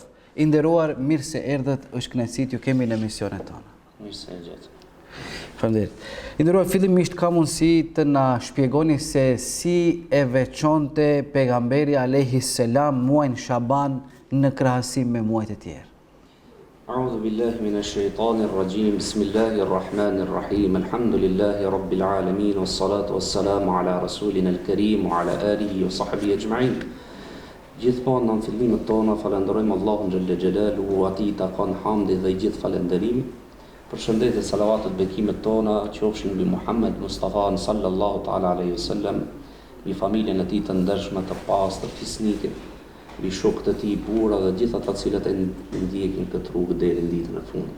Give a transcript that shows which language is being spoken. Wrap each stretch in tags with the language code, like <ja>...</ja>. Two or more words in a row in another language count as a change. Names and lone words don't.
<sq>I nderuar, mirë se erdhët, është kënaqësi t'ju kemi në emisionet tona. Mirë se gjatë. Faleminderit. I nderuar, fillimisht ka mundësi të na shpjegoni se si e veçonte pejgamberi</sq> <ar>عليه السلام</ar> <sq>muajin Shaban në krahasim me muajt e tjerë.</sq> <ar>أعوذ بالله من الشيطان الرجيم بسم الله الرحمن الرحيم الحمد لله رب العالمين والصلاة والسلام على رسولنا الكريم وعلى آله وصحبه أجمعين.</ar> <sq>Gjithmonë në fillimet tona falenderojmë Allahun</sq> <ar>جل جلاله,</ar> <sq>atij takon hamdi dhe gjithë falënderim. Përshëndetje, salavatet, bekimet tona qofshin mbi Muhammed Mustafa</sq> <ar>صلى الله تعالى عليه وسلم,</ar> <sq>mbi familjen e tij të ndershme të pastër fisnike, mbi shokët e tij burra dhe gjithë ata të cilët e ndjekin këtë rrugë deri në ditën e fundit.</sq>